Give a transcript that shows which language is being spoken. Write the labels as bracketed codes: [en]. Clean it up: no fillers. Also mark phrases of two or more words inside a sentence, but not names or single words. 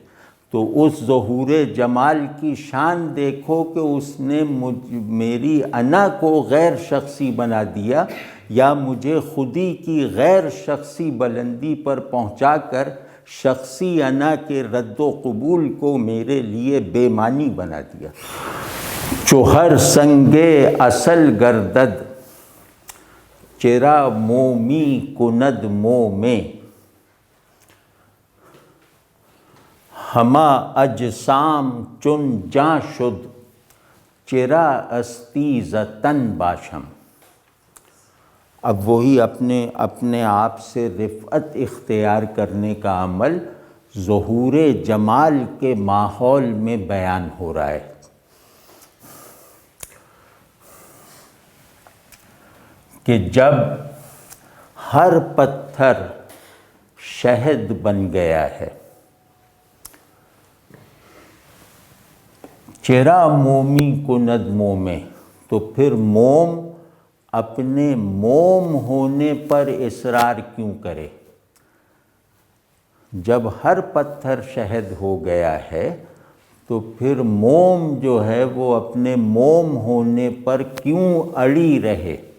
[ur] تو اس ظہور جمال کی شان دیکھو کہ اس نے میری انا کو غیر شخصی بنا دیا، یا مجھے خودی کی غیر شخصی بلندی پر پہنچا کر شخصی انا کے رد و قبول کو میرے لیے بے معنی بنا دیا۔ [fa] چوہر سنگے اصل گردد چرا مومی کند مو میں، ہما اجسام چن جاں شد چرا استی ز تن باشم۔ [ur] اب وہی اپنے آپ سے رفعت اختیار کرنے کا عمل ظہور جمال کے ماحول میں بیان ہو رہا ہے کہ جب ہر پتھر شہد بن گیا ہے، [fa] چرا مومی کند مومے، [ur] تو پھر موم اپنے موم ہونے پر اصرار کیوں کرے؟ جب ہر پتھر شہد ہو گیا ہے تو پھر موم جو ہے وہ اپنے موم ہونے پر کیوں اڑی رہے؟